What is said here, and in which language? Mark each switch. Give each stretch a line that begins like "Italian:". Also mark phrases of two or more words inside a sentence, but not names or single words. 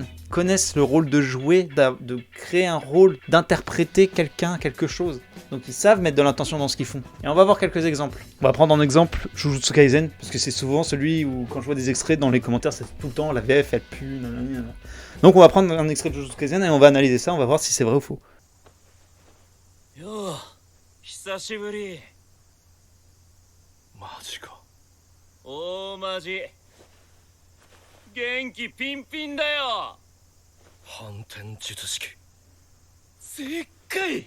French: Ils connaissent le rôle de jouer, de créer un rôle, d'interpréter quelqu'un, quelque chose. Donc ils savent mettre de l'intention dans ce qu'ils font. Et on va voir quelques exemples. On va prendre en exemple Jujutsu Kaisen, parce que c'est souvent celui où quand je vois des extraits dans les commentaires, c'est tout le temps la VF elle pue. Nanana. Donc on va prendre un extrait de Jujutsu Kaisen et on va analyser ça, on va voir si c'est vrai ou faux.
Japanese: Yo, 久しぶり。マジか。大マジ。元気ピンピンだよ。反転術式。でっかい。